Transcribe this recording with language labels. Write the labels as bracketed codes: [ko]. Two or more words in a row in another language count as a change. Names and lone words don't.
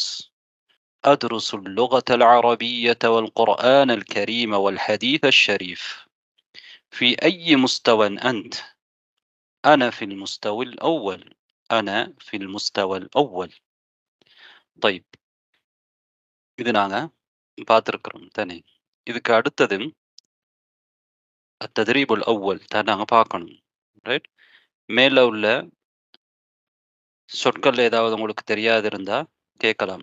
[ar] أدرس اللغة العربية والقرآن الكريم والحديث الشريف. في أي مستوى أنت؟ أنا في المستوى الأول. أنا في المستوى الأول. طيب, [ta] இது நாங்க பார்த்துருக்குறோம் தானே. இதுக்கு அடுத்தது [ar] التدريب الأول [ta] தான் நாங்க பார்க்கணும். ரைட். மேல உள்ள சொற்கள் ஏதாவது உங்களுக்கு தெரியாது இருந்தா கேட்கலாம்.